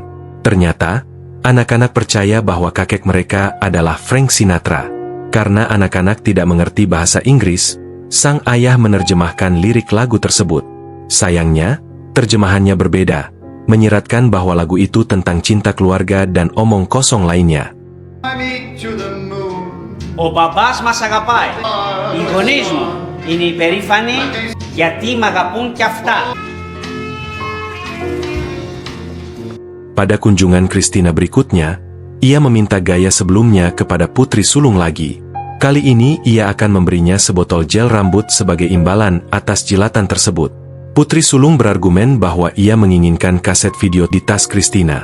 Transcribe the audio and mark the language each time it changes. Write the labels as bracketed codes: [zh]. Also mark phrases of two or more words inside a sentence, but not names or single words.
[id] Ternyata, anak-anak percaya bahwa kakek mereka adalah Frank Sinatra. Karena anak-anak tidak mengerti bahasa Inggris, sang ayah menerjemahkan lirik lagu tersebut. Sayangnya, terjemahannya berbeda, menyiratkan bahwa lagu itu tentang cinta keluarga dan omong kosong lainnya. [el] Ο μπαμπάς μας αγαπάει. Οι γονείς μου είναι υπερήφανοι γιατί μ' αγαπούν κι αυτά. [id] Pada kunjungan Christina berikutnya, ia meminta gaya sebelumnya kepada putri sulung lagi. Kali ini ia akan memberinya sebotol gel rambut sebagai imbalan atas jilatan tersebut. Putri sulung berargumen bahwa ia menginginkan kaset video di tas Christina.